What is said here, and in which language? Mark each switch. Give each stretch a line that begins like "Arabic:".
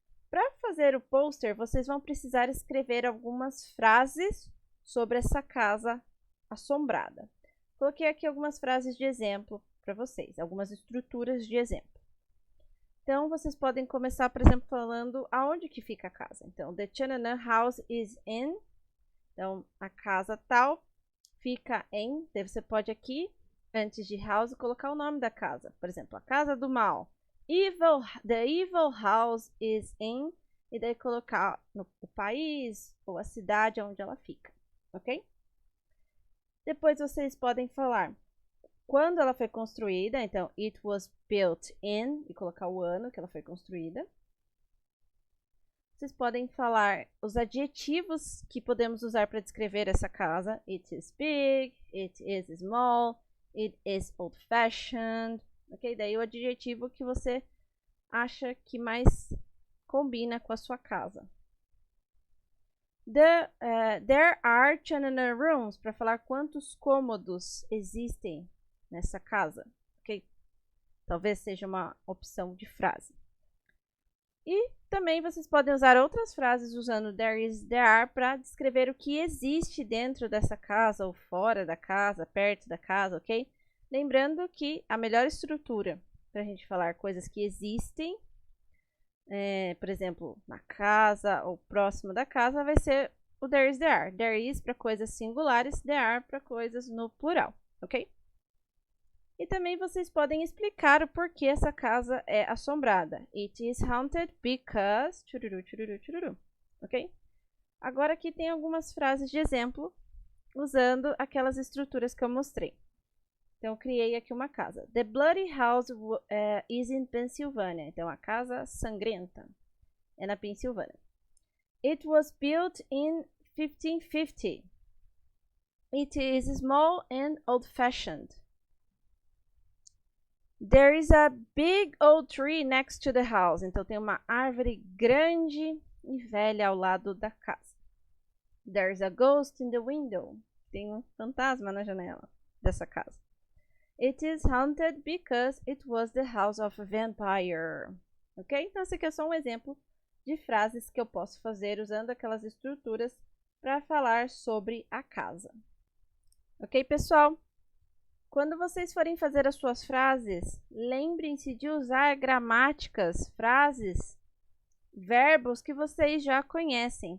Portuguese: Para fazer o pôster, vocês vão precisar escrever algumas frases sobre essa casa assombrada. Coloquei aqui algumas frases de exemplo para vocês, algumas estruturas de exemplo. Então, vocês podem começar, por exemplo, falando aonde que fica a casa.
English: Então, the Chanana house is in.
Portuguese: Então, a casa tal fica em. Daí você pode aqui, antes de house, colocar o nome da casa. Por exemplo, a casa do mal.
English: The evil house is in.
Portuguese: E daí colocar o país ou a cidade onde ela fica, ok? Depois vocês podem falar quando ela foi construída. Então,
English: it was built in.
Portuguese: E colocar o ano que ela foi construída. Vocês podem falar os adjetivos que podemos usar para descrever essa casa.
English: It is big, it is small, it is old-fashioned. Ok?
Portuguese: Daí o adjetivo que você acha que mais combina com a sua casa.
English: There are Chanana rooms,
Portuguese: para falar quantos cômodos existem nessa casa. Ok? Talvez seja uma opção de frase. E também vocês podem usar outras frases usando there is, there are para descrever o que existe dentro dessa casa ou fora da casa, perto da casa, ok? Lembrando que a melhor estrutura para a gente falar coisas que existem, por exemplo, na casa ou próximo da casa, vai ser o there is, there are. There is para coisas singulares, there are para coisas no plural, ok? E também vocês podem explicar o porquê essa casa é assombrada.
English: It is haunted because... Chururu, chururu, chururu. Ok?
Portuguese: Agora aqui tem algumas frases de exemplo usando aquelas estruturas que eu mostrei. Então, eu criei aqui uma casa.
English: The Bloody House is in Pennsylvania.
Portuguese: Então, a casa sangrenta é na Pensilvânia.
English: It was built in 1550. It is small and old-fashioned. There is a big old tree next to the house.
Portuguese: Então, tem uma árvore grande e velha ao lado da casa.
English: There's a ghost in the window.
Portuguese: Tem um fantasma na janela dessa casa.
English: It is haunted because it was the house of a vampire. Ok?
Portuguese: Então, esse aqui é só um exemplo de frases que eu posso fazer usando aquelas estruturas para falar sobre a casa. Ok, pessoal? Quando vocês forem fazer as suas frases, lembrem-se de usar gramáticas, frases, verbos que vocês já conhecem.